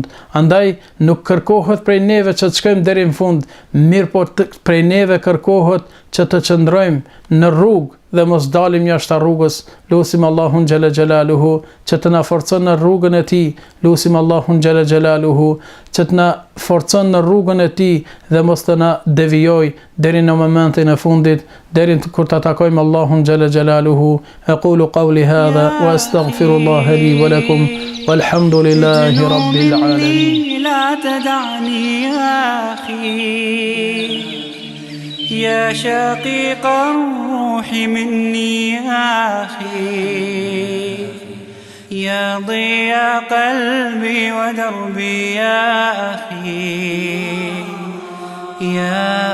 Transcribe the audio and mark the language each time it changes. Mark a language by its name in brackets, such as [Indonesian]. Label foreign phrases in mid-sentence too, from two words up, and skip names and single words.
[Albanian] Andaj nuk kërkohet prej neve që të shkojmë deri në fund, mirë po prej neve kërkohet që të qëndrojmë në rrugë dhe mos dalim jashtë rrugës. Lutim Allahun [Arabic] جل جلاله [Albanian] që të na forcon në rrugën e tij. Lutim Allahun [Arabic] جل جلاله [Albanian] që të na forcon në rrugën e tij dhe mos të na devijoj deri në momentin e fundit, deri kur ta takojmë Allahun [Arabic] جل جلاله. أقول قولي هذا وأستغفر الله لي ولكم والحمد لله رب العالمين. لا تدعني يا أخي يا شقيق الروح مني يا أخي يا ضياء قلبي ودربي يا أخي يا